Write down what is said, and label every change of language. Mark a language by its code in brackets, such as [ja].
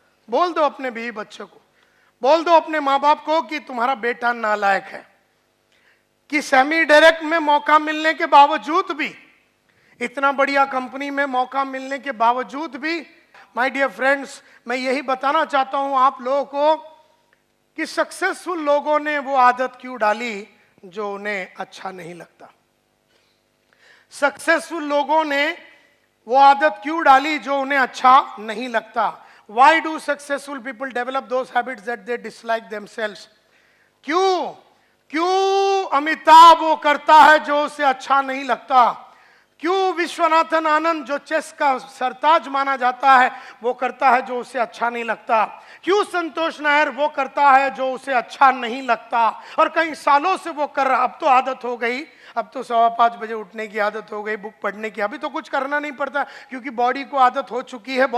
[hi] बोल दो अपने बीवी बच्चों को, बोल दो अपने माँ बाप को कि तुम्हारा बेटा नालायक है, कि सेमी डायरेक्ट में मौका मिलने के बावजूद भी, इतना बढ़िया कंपनी में मौका मिलने के बावजूद भी, [en] my dear friends, [hi] मैं यही बताना चाहता हूं आप लोगों को कि सक्सेसफुल लोगों ने वो आदत क्यों डाली जो उन्हें अच्छा नहीं लगता। सक्सेसफुल लोगों ने वो आदत क्यों डाली जो उन्हें अच्छा नहीं लगता। [en] Why do successful people develop those habits that they dislike themselves? [hi] क्यों अमिताभ वो करता है जो उसे अच्छा नहीं लगता? क्यों विश्वनाथन आनंद जो चेस का सरताज माना जाता है वो करता है जो उसे अच्छा नहीं लगता? क्यों संतोष नायर वो करता है जो उसे अच्छा नहीं लगता और कई सालों से वो कर रहा? अब तो आदत हो गई, अब तो 5:15 बजे उठने की आदत हो गई, बुक पढ़ने की, अभी तो कुछ करना नहीं पड़ता क्योंकि बॉडी को आदत हो चुकी है।